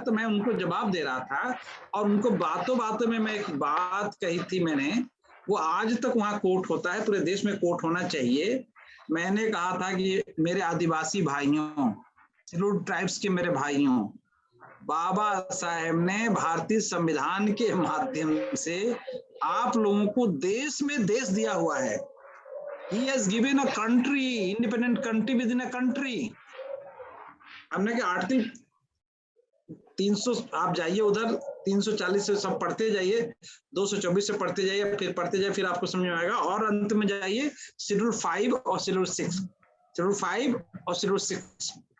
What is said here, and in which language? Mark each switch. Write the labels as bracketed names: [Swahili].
[Hindi] तो मैं उनको जवाब दे रहा था और उनको बातों बातों में मैं एक बात कही थी मैंने, वो आज तक वहां कोर्ट होता है, पूरे देश में कोर्ट होना चाहिए। मैंने कहा था कि मेरे आदिवासी भाइयों, शेड्यूल्ड ट्राइब्स के मेरे भाइयों, बाबा साहेब ने भारतीय संविधान के माध्यम से आप लोगों को देश में देश दिया हुआ है। [English] He has given a country, independent country within a country. [Hindi] हमने क्या आर्टिकल 300, आप जाइए उधर 340 से सब पढ़ते जाइए, 224 से पढ़ते जाइए, फिर पढ़ते जाइए, फिर आपको समझ में आएगा। और अंत में जाइए शेड्यूल 5 और शेड्यूल 6, शेड्यूल 5 और शेड्यूल 6,